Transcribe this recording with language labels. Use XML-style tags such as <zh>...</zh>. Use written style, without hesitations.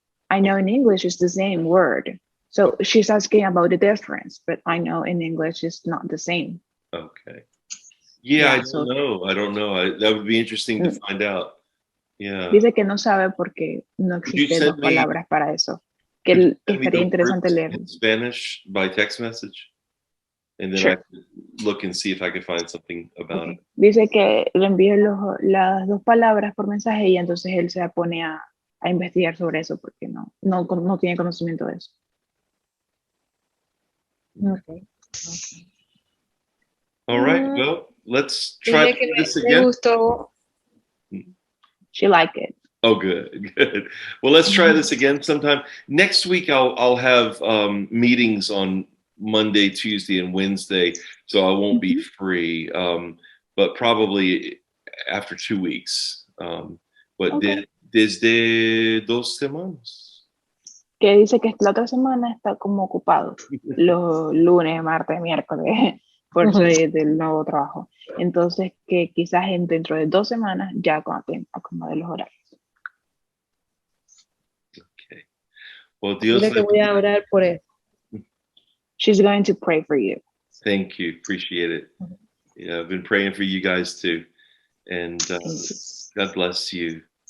<en>I know in English it's the same word. So she's asking about the difference, but I know in English it's not the same. Okay. Yeah, I don't know. That would be interesting to find out. Yeah.</en> <es>Dice que no sabe porque no existen dos palabras para eso. Que estaría interesante leer.</es> <en>In Spanish by text message, and then I could look and see if I could find something about it.</en> <es>Dice que le envíe las dos palabras por mensaje y entonces él se pone a investigar sobre eso porque no tiene conocimiento de eso.</es> <en>Okay. All right. Well, let's try this again.</en> <es>Me gustó.</es> <en>She liked it. Oh, good. Well, let's try this again sometime. Next week, I'll have meetings on Monday, Tuesday, and Wednesday, so I won't be free. But probably after 2 weeks, But Okay.</en> <es>desde 2 semanas. Que dice que la otra semana está como ocupado, los lunes, martes, miércoles, por eso del nuevo trabajo. Entonces, que quizás dentro de 2 semanas ya acomode los horarios.</es> <en>Okay. Well, Dios</en> <es>Dile que voy a orar por él.</es> <en>She's going to pray for you. Thank you. Appreciate it. Yeah, I've been praying for you guys too. And God bless you.</en>